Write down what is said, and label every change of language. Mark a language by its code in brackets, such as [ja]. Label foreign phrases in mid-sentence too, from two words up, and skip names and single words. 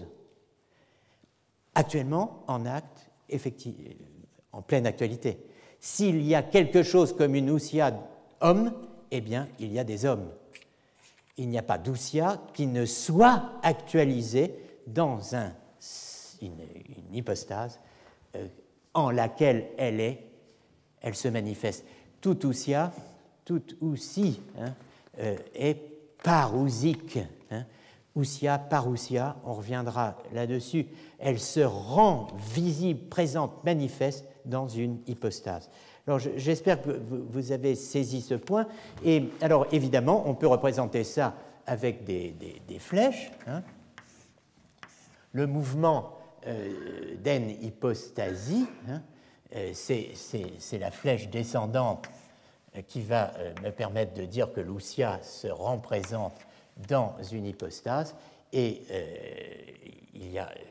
[fr] Actuellement, en acte, en pleine actualité, s'il y a quelque chose comme une ousia homme, eh bien, il y a des hommes. Il n'y a pas d'ousia qui ne soit actualisée dans une hypostase en laquelle elle se manifeste. Tout ousia, tout ousi est parousique. [el] Οὐσία, παρουσία, [fr] on reviendra là-dessus. Elle se rend visible, présente, manifeste dans une hypostase. Alors j'espère que vous avez saisi ce point. Et alors évidemment, on peut représenter ça avec des flèches. Le mouvement d'en-hypostasie, c'est la flèche descendante qui va me permettre de dire que l'ousia se rend présente dans une hypostase, et il y a